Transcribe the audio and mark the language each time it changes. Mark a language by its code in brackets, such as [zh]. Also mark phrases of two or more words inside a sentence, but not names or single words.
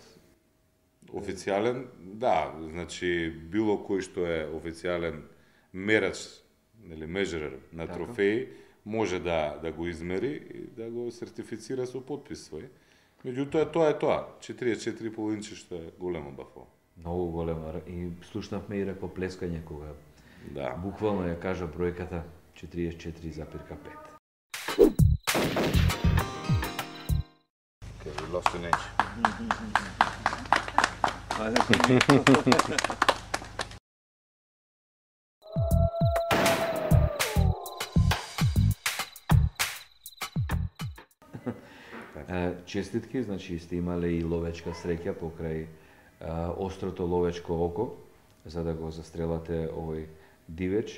[mk] Официјален, да, значи било кој што е официјален мерач, или межерер на трофеи, може да го измери и да го сертифицира со подпис свој. Меѓутоа, тоа е тоа. 44 полинче што е големо бафало. Многу големо. И слушнавме и ракоплескање кога буквално ја кажа бројката 44,5. [en] Okay, we lost an inch. [mk] Честитки, значи сте имале и ловечка среќа покрај острото ловечко око, за да го застрелате овој дивеч.